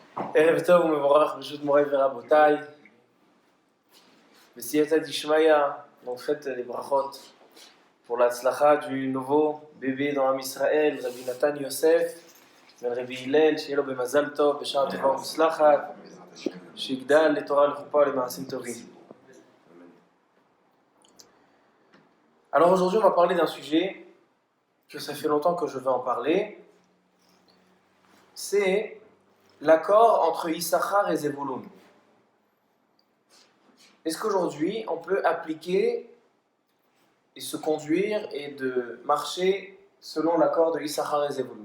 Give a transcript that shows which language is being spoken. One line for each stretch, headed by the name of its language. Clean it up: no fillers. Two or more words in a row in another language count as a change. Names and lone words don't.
Hebrew: ערב טוב ומבורך ברשות מוריי ורבותיי. בסייעתא דשמיא,
French: on fête les brachot pour l'Hatzlacha du nouveau bébé dans Am Israël, Rabbi Nathan Yosef, ben Rabbi Hillel,
Hebrew: שיהיה לו במזל טוב, בשעה טובה ומוצלחת, שיגדל לתורה לחופה ולמעשים טובים.
French: Alors aujourd'hui on va parler d'un sujet que ça fait longtemps que je veux en parler, c'est l'accord entre Issachar et Zevulun. Est-ce qu'aujourd'hui on peut appliquer et se conduire et de marcher selon l'accord de Issachar et Zevulun?